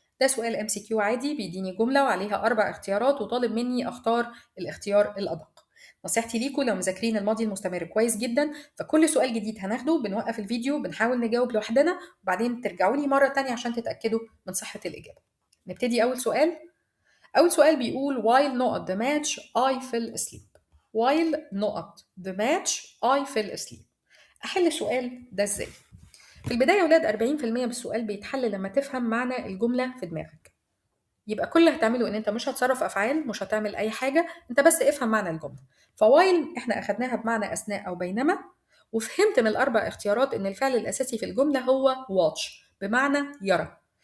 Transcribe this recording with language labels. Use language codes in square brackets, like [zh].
[ar] ده سؤال ام سي كيو عادي، بيديني جمله وعليها 4 اختيارات وطالب مني اختار الاختيار الادق. نصيحتي ليكم لو مذاكرين الماضي المستمر كويس جدا، فكل سؤال جديد هناخده بنوقف الفيديو بنحاول نجاوب لوحدنا وبعدين ترجعوا لي مرة تانية عشان تتأكدوا من صحة الإجابة. نبتدي أول سؤال. أول سؤال بيقول [en] while not the match I fell asleep. while not the match I fell asleep. [ar] أحل السؤال ده إزاي؟ في البداية يا ولاد 40% من السؤال بيتحل لما تفهم معنى الجملة في دماغك. يبقى كل اللي هتعمله ان انت مش هتصرف افعال، مش هتعمل اي حاجه، انت بس افهم معنى الجمله. فوايل احنا اخدناها بمعنى اثناء او بينما، وفهمت من ال4 اختيارات ان الفعل الاساسي في الجمله هو watch بمعنى يرى.